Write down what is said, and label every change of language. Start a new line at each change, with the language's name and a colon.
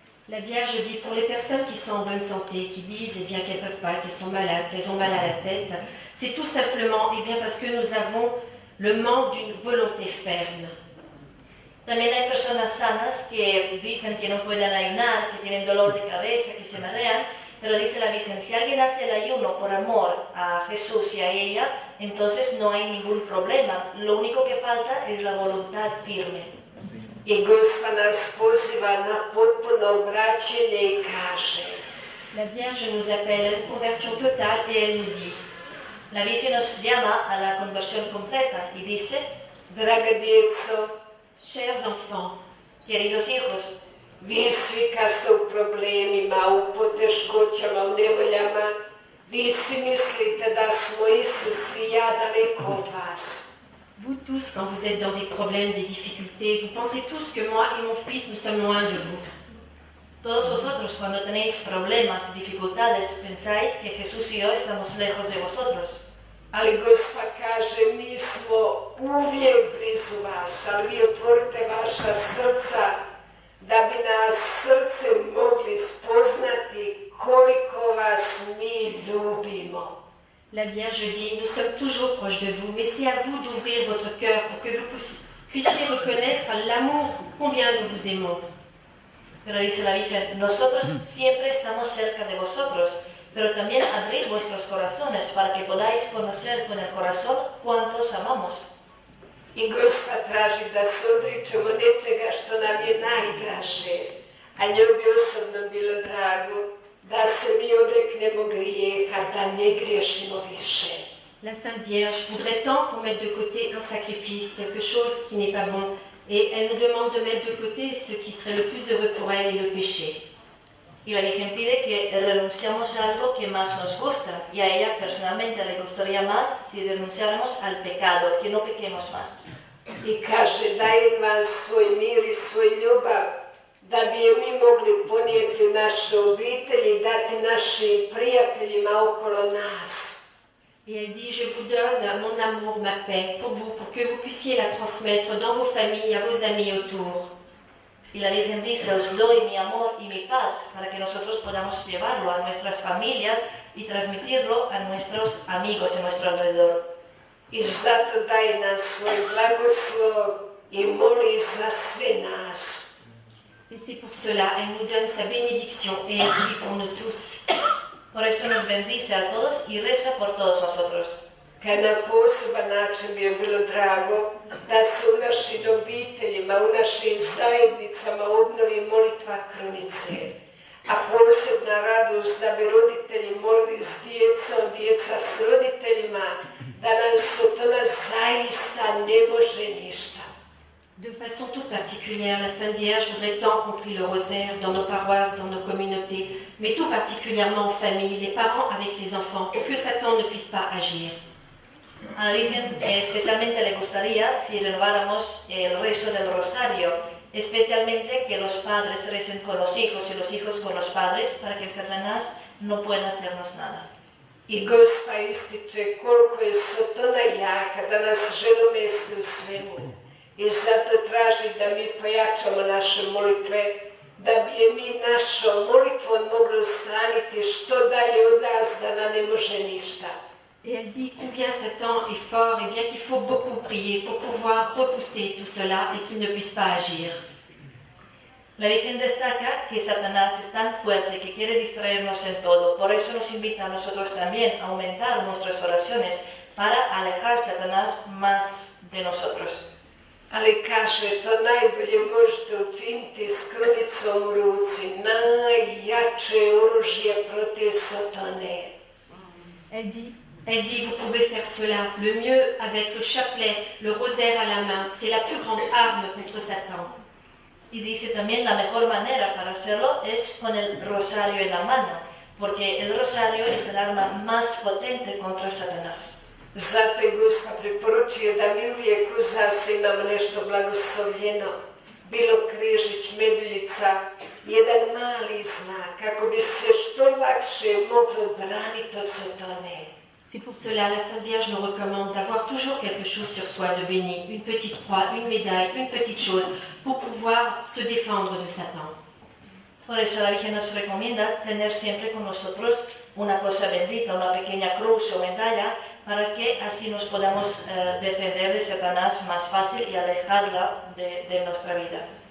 French: La Vierge dit pour les personnes qui sont en bonne santé, qui disent eh bien, qu'elles ne peuvent pas, qu'elles sont malades, qu'elles ont mal à la tête, c'est tout simplement eh bien, parce que nous avons le manque d'une volonté ferme.
Spanish: También hay personas sanas que dicen que no pueden ayunar, que tienen dolor de cabeza, que se marean, pero dice la Virgen, si alguien hace el ayuno por amor a Jesús y a ella, entonces no hay ningún problema. Lo único que falta es la voluntad firme.
Croatian: I Gospa nas poziva na potpuno obraćenje i kaže,
French: La Vierge nous appelle à une conversion totale et elle nous dit,
Spanish: la Virgen nos llama a la conversión completa y dice,
Croatian: draga djeco,
French: chers enfants,
Spanish: queridos hijos,
Croatian: vi svi kad ste u problemima, u poteškoćama, u nevoljama, vi svi mislite da smo Isus i ja daleko od vas.
French: Vous tous, quand vous êtes dans des problèmes, des difficultés, vous pensez tous que moi et mon fils, nous sommes loin de vous.
Spanish: Todos vosotros, cuando tenéis problemas, dificultades, pensáis que Jesús y yo estamos lejos de vosotros.
Croatian: Ali Gospa kaže, mi smo uvijek blizu vas, ali vi otvorite vaša srca, da bi nas srcem mogli spoznati koliko vas mi ljubimo.
French: La Vierge dit, nous sommes toujours proches de vous, mais c'est à vous d'ouvrir votre cœur pour que vous puissiez reconnaître l'amour, combien nous vous aimons.
Spanish: Pero dice la Virgen, nosotros siempre estamos cerca de vosotros, pero también abrid vuestros corazones para que podáis conocer con el corazón cuántos amamos.
Croatian: I Gospa traži da se odričemo nečega što nam je najdraže, a njoj bi osobno bilo drago da se mi odreknemo grijeha, da ne griješimo više.
French: La Sainte Vierge voudrait tant qu'on mette de côté un sacrifice, quelque chose qui n'est pas bon, et elle nous demande de mettre de côté ce qui serait le plus heureux pour elle et le péché.
Spanish: Y la Virgen pide que renunciamos a algo que más nos gusta, y a ella personalmente le gustaría más si renunciáramos al pecado, que no pequemos más.
Croatian: I kaže, dajem vam svoj mir i svoj ljubav, da bi je mi mogli ponijeti u naše obitelji i dati našim prijateljima okolo nas.
French: Et elle dit, je vous donne mon amour, ma paix, pour vous, pour que vous puissiez la transmettre dans vos familles, à vos amis autour.
Spanish: Y la Virgen dice, os doy mi amor y mi paz para que nosotros podamos llevarlo a nuestras familias y transmitirlo a nuestros amigos en nuestro alrededor.
Croatian: I zato daje nam svoj blagoslov i moli za sve nas.
French: Et c'est pour cela, elle nous donne sa bénédiction et elle prie pour nous tous.
Spanish: Por eso nos bendice a todos y reza por todos nosotros.
Croatian: Kad na poseban način mi je bilo drago da se u našim obiteljima, u našim zajednicama obnovi molitva krunice. A posebna radost da bi roditelji molili s djecom, djeca s roditeljima, da nam Sotona zaista ne može ništa.
French: De façon toute particulière, la Sainte Vierge voudrait tant qu'on prie le rosaire dans nos paroisses, dans nos communautés, mais tout particulièrement en famille, les parents avec les enfants, pour que Satan ne puisse pas agir.
Spanish: A la Virgen especialmente le gustaría si renováramos el rezo del rosario, especialmente que los padres recen con los hijos y los hijos con los padres para que Satanás no pueda hacernos nada.
Croatian: I Gospa ističe koliko je Sotona jaka da nas želi umesti u svemu. I zato traži da mi pojačamo naše molitve, da bi je mi našom molitvom mogli ustraniti što dalje od nas da nam ne može ništa.
French: Et elle dit combien Satan est fort et bien qu'il faut beaucoup prier pour pouvoir repousser tout cela et qu'il ne puisse pas agir.
Spanish: La Virgen destaca que Satanás es tan fuerte que quiere distraernos en todo, por eso nos invita a nosotros también a aumentar nuestras oraciones para alejar a Satanás más de nosotros.
Croatian: Ali kaže, to najbolje možete učiniti s krunicom u ruci, najjače oružje protiv Sotone.
French: Elle dit, vous pouvez faire cela le mieux avec le chapelet, le rosaire à la main, c'est la plus grande arme contre Satan.
Spanish: Y dice también la mejor manera para hacerlo es con el rosario en la mano, porque el rosario es el arma más potente contra Satanás.
Croatian: Zato je Gospa preporučuje da mi uvijek u zase imamo nešto blagoslovljeno, bilo križić, meduljica, jedan mali znak, kako bi se što lakše moglo braniti od Sotone.
French: C'est pour cela la Sainte Vierge nous recommande d'avoir toujours quelque chose sur soi de béni, une petite croix, une médaille, une petite chose, pour pouvoir se défendre de Satan.
Spanish: Por eso la Virgen nos recomienda tener siempre con nosotros una cosa bendita, una pequeña cruz o medalla, para que así nos podamos defender de Satanás más fácil y alejarla de nuestra vida.